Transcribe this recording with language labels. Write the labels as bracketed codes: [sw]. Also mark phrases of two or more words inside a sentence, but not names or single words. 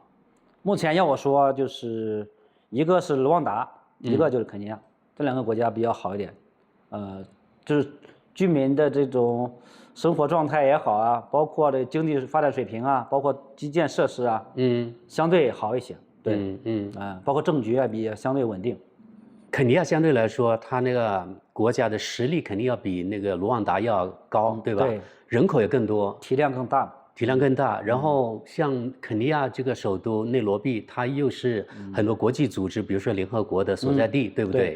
[zh] 目前要我说，就是一个是卢旺达，一个就是肯尼亚，这2个国家比较好一点。就是居民的这种生活状态也好啊，包括这经济发展水平啊，包括基建設施啊，相對好一些。对，包括政局啊，比相對穩定。肯尼亞相對來說，它那個國家的實力肯定要比那個盧旺達要高，對吧？對，人口也更多，體量更大。體量更大。然後像肯尼亞這個首都內羅畢，它又是很多國際組織，比如說聯合國的所在地，對不對？